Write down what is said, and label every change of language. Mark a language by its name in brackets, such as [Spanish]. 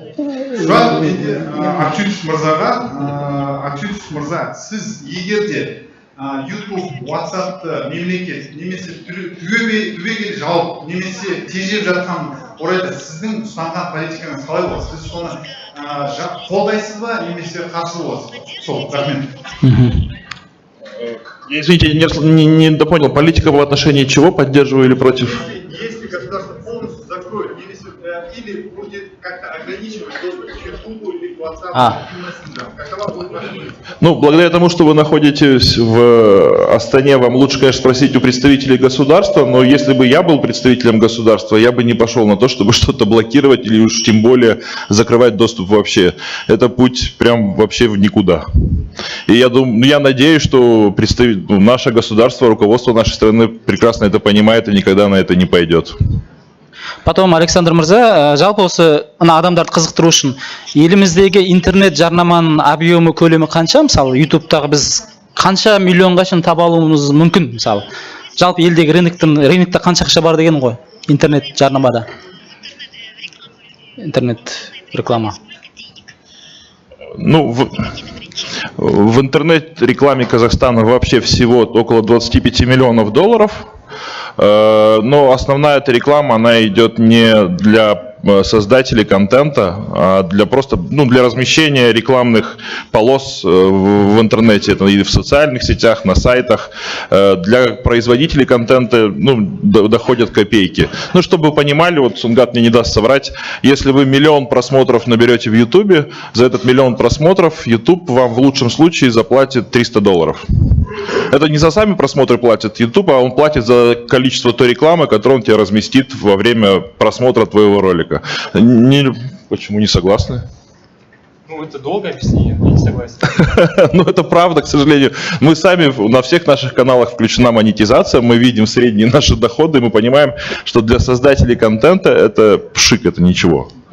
[Kazakh] Сұрақ менде Актюшев мырзаға. Актюшев мырза, сіз егер де YouTube, WhatsApp-ты мемлекет немесе түбегейлі жауап немесе тежеп жатқан орайда сіздің ұстанған политикаңыз қалай болады? Сіз соны қолдайсыз ба немесе қарсы боласыз? Сол, рахмет. [Russian] Извините, не допонял. Политика в отношении чего? Поддерживаю или против? Если государство полностью закроет, или будет как-то ограничивать доступ к YouTube или к WhatsApp, какова будет ваша позиция? Ну, благодаря тому, что вы находитесь в Астане, вам лучше, конечно, спросить у представителей государства, но если бы я был представителем государства, я бы не пошел на то, чтобы что-то блокировать или уж тем более закрывать доступ вообще. Это путь прям вообще в никуда. И я думаю, я надеюсь, что наше государство, руководство нашей страны прекрасно это понимает и никогда на это не пойдет. [Kazakh] Потом Александр Мырза, жалпы осы адамдарды қызықтыру үшін еліміздегі интернет жарнаманың объемы көлемі қанша? Мысалы, YouTube-тағы біз қанша миллионға шын таба алуымыз мүмкін? Мысалы, жалпы елдегі рынокта қанша ақша бар деген ғой? Интернет жарнамада. [Russian] Интернет реклама. Ну, в интернет-рекламе Казахстана вообще всего около 25 миллионов долларов. Но основная эта реклама, она идет не для создателей контента, а для просто, для размещения рекламных полос в интернете, это и в социальных сетях, на сайтах. Для производителей контента, доходят копейки. Чтобы вы понимали, вот Сунгат мне не даст соврать, если вы 1 миллион просмотров наберете в YouTube, за этот 1 миллион просмотров YouTube вам в лучшем случае заплатит $300. Это не за сами просмотры платит YouTube, а он платит за количество той рекламы, которую он тебе разместит во время просмотра твоего ролика. Почему не согласны? Ну, это долгое объяснение, я не согласен. Ну, это правда, к сожалению. Мы сами, на всех наших каналах включена монетизация, мы видим средние наши доходы, мы понимаем, что для создателей контента это пшик, это ничего.